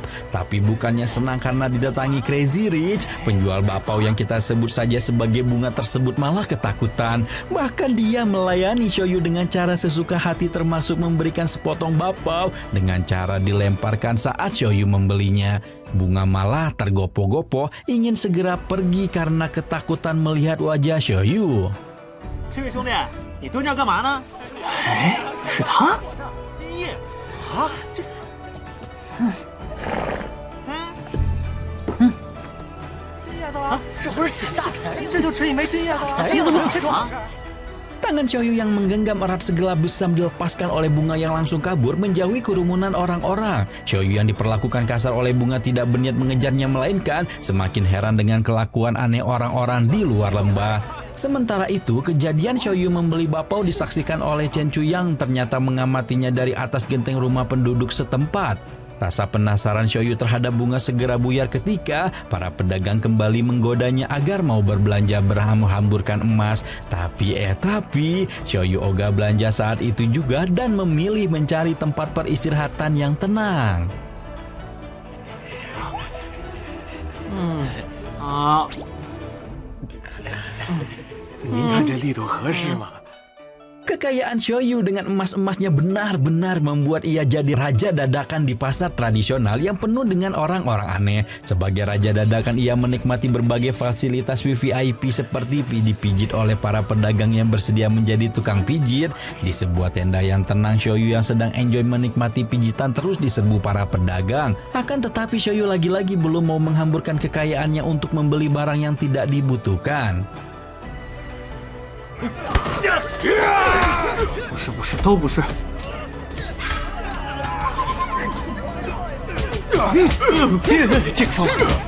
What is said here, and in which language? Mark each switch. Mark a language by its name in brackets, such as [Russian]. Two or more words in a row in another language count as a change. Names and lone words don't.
[Indonesian] Tapi bukannya senang karena didatangi Crazy Rich, penjual bakpao yang kita sebut saja sebagai bunga tersebut malah ketakutan. Bahkan dia melayani Xiaoyu dengan cara sesuka hati, termasuk memberikan sepotong bakpao dengan cara dilemparkan saat Xiaoyu membelinya. Bunga malah tergopoh-gopoh ingin segera pergi karena ketakutan melihat wajah Xiaoyu. [Chinese] 这位兄弟，你蹲这儿干嘛呢？哎，是他？金叶子啊，这，金叶子啊，这不是捡大便宜，这就吃一枚金叶子啊！你怎么这种？ [Indonesian] Tangan Xiaoyu yang menggenggam erat segelap besam dilepaskan oleh bunga yang langsung kabur menjauhi kerumunan orang-orang. Xiaoyu yang diperlakukan kasar oleh bunga tidak berniat mengejarnya, melainkan semakin heran dengan kelakuan aneh orang-orang di luar lembah. Sementara itu, kejadian Xiaoyu membeli bakpao disaksikan oleh Chen Chu yang ternyata mengamatinya dari atas genteng rumah penduduk setempat. Rasa penasaran Xiaoyu terhadap bunga segera buyar ketika para pedagang kembali menggodanya agar mau berbelanja berhamur-hamburkan emas. Tapi Xiaoyu ogah belanja saat itu juga dan memilih mencari tempat peristirahatan yang tenang. [Chinese] 您看这力度合适吗？ [Indonesian] Kekayaan Xiaoyu dengan emas-emasnya benar-benar membuat ia jadi raja dadakan di pasar tradisional yang penuh dengan orang-orang aneh. Sebagai raja dadakan, ia menikmati berbagai fasilitas VVIP seperti dipijit oleh para pedagang yang bersedia menjadi tukang pijit. Di sebuah tenda yang tenang, Xiaoyu yang sedang enjoy menikmati pijitan terus diserbu para pedagang. Akan tetapi Xiaoyu lagi-lagi belum mau menghamburkan kekayaannya untuk membeli barang yang tidak dibutuhkan. [Chinese] 不是不是，都不是。这个方法。